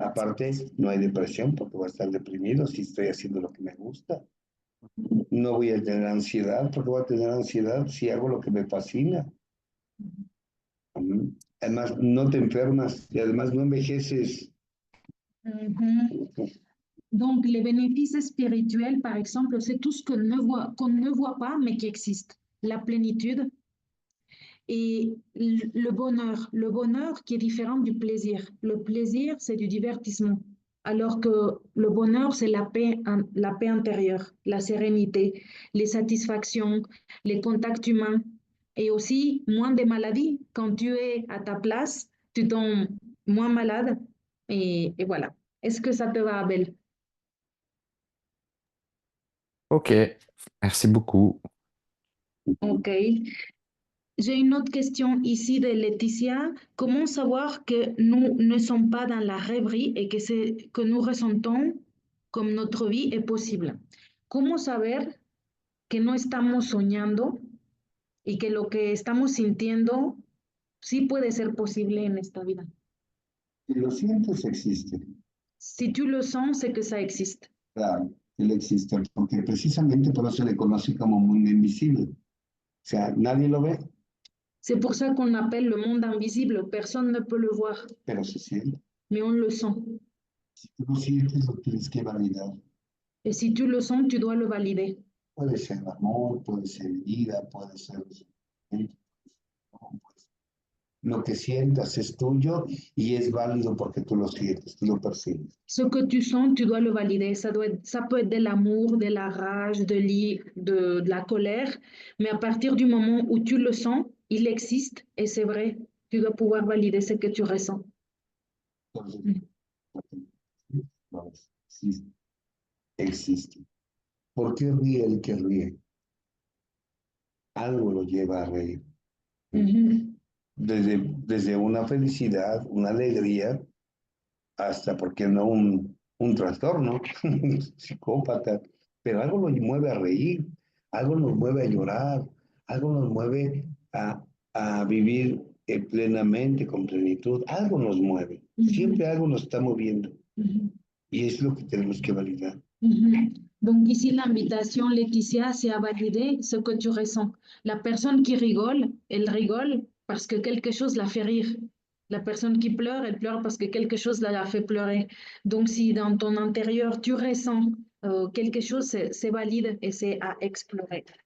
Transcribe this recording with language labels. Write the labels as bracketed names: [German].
[Spanish] Aparte, no hay depresión porque voy a estar deprimido si estoy haciendo lo que me gusta. No voy a tener ansiedad porque voy a tener ansiedad si hago lo que me fascina. Además, no te enfermas y además no envejeces. Mhm. [French] Donc, les bénéfices spirituels, par exemple, c'est tout ce qu'on ne voit pas, mais qui existe. La plénitude et le bonheur qui est différent du plaisir. Le plaisir, c'est du divertissement, alors que le bonheur, c'est la paix intérieure, la sérénité, les satisfactions, les contacts humains et aussi moins de maladies. Quand tu es à ta place, tu tombes moins malade et voilà. Est-ce que ça te va, Abel? OK, merci beaucoup. Ok. J'ai une autre question ici de Laetitia. Comment savoir que nous ne sommes pas dans la rêverie et que c'est que nous ressentons comme notre vie est possible? [Spanish] ¿Cómo saber que no estamos soñando y que lo que estamos sintiendo sí puede ser posible en esta vida? Si lo sientes, existe. [French] Si tu le sens, c'est que ça existe. [Spanish] Claro, él existe, porque precisamente por eso se le conoce como mundo invisible. O sea, nadie lo ve, [French] C'est pour ça qu'on appelle le monde invisible. Personne ne peut le voir, [Spanish] pero se siente. [French] mais on le sent. [Spanish] Si tú lo sientes, lo tienes que validar. [French] Et si tu le sens, tu dois le valider. [Spanish] Puede ser amor, puede ser vida, puede ser Lo que sientas es tuyo y es válido porque tú lo sientes, tú lo percibes. [French] Ce que tu sens, tu dois le valider. Ça peut être de l'amour, de la rage, de la colère, mais à partir du moment où tu le sens, il existe et c'est vrai. Tu dois pouvoir valider ce que tu ressens. [Spanish] Entonces, no, existe, existe. ¿Por qué ríe el que ríe? Algo lo lleva a reír. Desde una felicidad, una alegría, hasta, ¿por qué no, un trastorno psicópata? Pero algo nos mueve a reír, algo nos mueve a llorar, algo nos mueve a vivir plenamente, con plenitud, algo nos mueve, siempre algo nos está moviendo, y es lo que tenemos que validar. [French] Donc ici, l'invitation, Laetitia, c'est à valider ce que tu ressens. La personne qui rigole, elle rigole parce que quelque chose la fait rire. La personne qui pleure, elle pleure parce que quelque chose la fait pleurer. Donc si dans ton intérieur, tu ressens quelque chose, c'est valide et c'est à explorer.